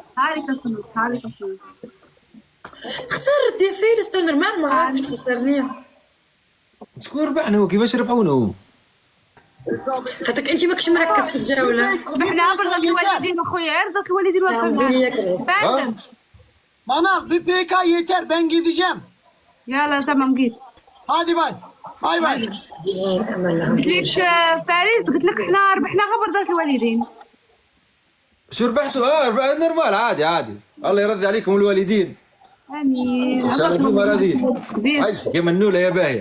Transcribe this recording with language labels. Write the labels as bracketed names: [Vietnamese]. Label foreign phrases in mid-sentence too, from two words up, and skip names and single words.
[Arabic] خسرت يا فارس تو نورمال ما عرفتش تخسرني. شكون ربحنا وكيفاش ربحونا هو؟ خاطرك انت ماكش مركز في الجولة. ربحنا برضه الوالدين اخويا عرضك الوالدين وفاهم. [Turkish] Bana bir PK yeter ben gideceğim. [Arabic] يلا تمام جيت. [English] Hadi bye bye. [Arabic] قلت لك فارس قلت لك احنا ربحنا غير برضه الوالدين. شو ربحتوا؟ ربحنا نورمال عادي الله يرضي عليكم الوالدين. امين. راضيين. كيما النولة يا باهية.